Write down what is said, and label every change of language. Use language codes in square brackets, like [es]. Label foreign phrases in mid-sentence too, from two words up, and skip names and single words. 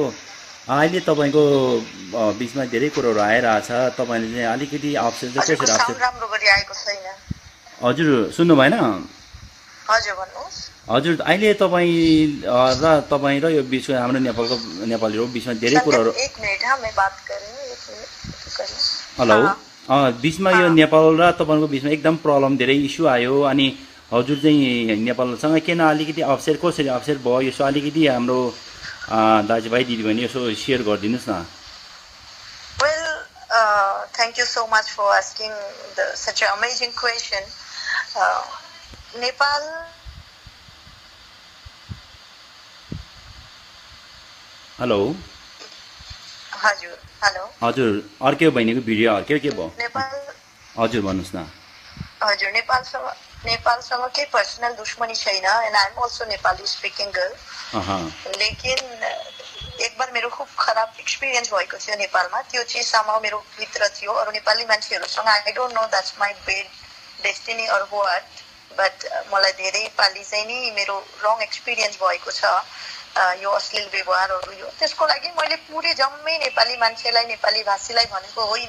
[ne] अहिले तपाईको बीचमा धेरै कुराहरू आइरहेछ। तपाईले चाहिँ अलिकति अप्सन चाहिँ कसरी अप्सन राम्रो गरी आएको छैन। हजुर, सुन्नु भएन? हजुर, भन्नुहोस्। हजुर, अहिले तपाईँ र यो बीचको हाम्रो नेपालीहरुको बीचमा धेरै कुराहरू। एक मिनेट, [hi] हाँ, मैं बात कर रही हूं। एक मिनेट। [ne] हेलो। बीचमा यो नेपाल र तपाईको बीचमा एकदम प्रब्लम, धेरै इस्यु आयो। अनि हजुर चाहिँ नेपालसँग किन अलिकति अप्सेट कसरी अप्सेट भयो, यसो अलिकति हाम्रो दाजुभाइ दिदीबहिनी यसो शेयर गरिदिनुस् न। [en] Well, thank you so much for asking such an amazing question. Nepal [ne] हेलो। हजुर, हेलो। हजुर, अर्कै बहिनीको भिडियो अर्कै के भयो? नेपाल। हजुर, भन्नुस् न। हजुर, नेपालसँग के पर्सनल दुश्मनी छैन, [en] and I am also Nepali speaking girl. [hi] लेकिन एक बार [ne] मेरो खूब खराब एक्सपिरियन्स भएको थियो नेपालमा। त्यो चिजसम्म मेरो भित्र थियो। अरू नेपाली मान्छेहरूसँग [en] I don't know that's my bad destiny or what, [ne] बट मलाई धेरै पालि चाहिँ नि मेरो [en] wrong experience [ne] भएको छ। यो अश्लील व्यवहारहरू, यो त्यसको लागि मैले पुरै जम्मै नेपाली मान्छेलाई, नेपाली भाषीलाई भनेको होइन।